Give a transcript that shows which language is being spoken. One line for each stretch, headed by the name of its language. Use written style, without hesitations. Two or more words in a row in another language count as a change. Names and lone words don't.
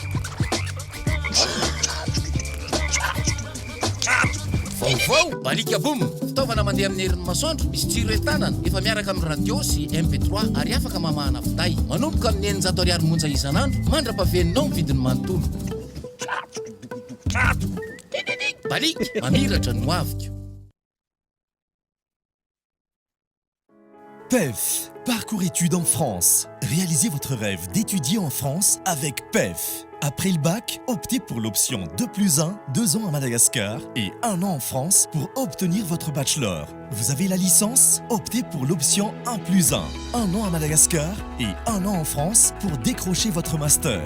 Malagasy: Vaovao balika boum fitaovana mandeha amin'ny herin'ny masoandro misy jiro entanana efa miaraka amin'ny radio sy MP3 ary afaka mamahana finday manomboka amin'ny 900 ariary monja isan'andro mandra-pahaveninao ny vidiny manontolo. Balika mamiratra no avika.
French: PEF, parcours études en France. Réalisez votre rêve d'étudier en France avec PEF. Après le bac, optez pour l'option 2+1, 2 ans à Madagascar et 1 an en France pour obtenir votre bachelor. Vous avez la licence? Optez pour l'option 1+1, 1 an à Madagascar et 1 an en France pour décrocher votre master.